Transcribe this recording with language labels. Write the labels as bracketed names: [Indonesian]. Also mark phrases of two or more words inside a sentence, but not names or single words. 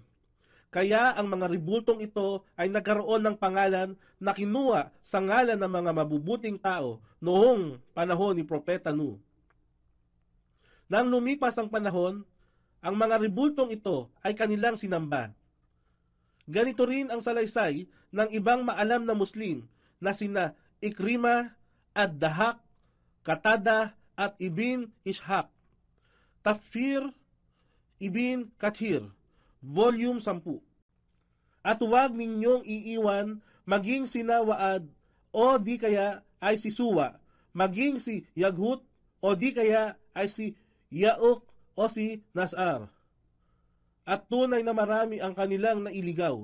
[Filipino] Kaya ang mga ribultong ito ay nagkaroon ng pangalan na kinuha sa ngalan ng mga mabubuting tao noong panahon ni Propeta Nu. Nang lumipas ang panahon, ang mga ribultong ito ay kanilang sinamba. Ganito rin ang salaysay ng ibang maalam na Muslim na sina Ikrimah, Ad-Dahak, Qatada at Ibn Ishaq. Tafsir Ibn Kathir, Volume 10. At huwag ninyong iiwan maging si Nawaad o di kaya ay si Suwa, maging si Yaghut o di kaya ay si Yauk o si Nasar. At tunay na marami ang kanilang nailigaw.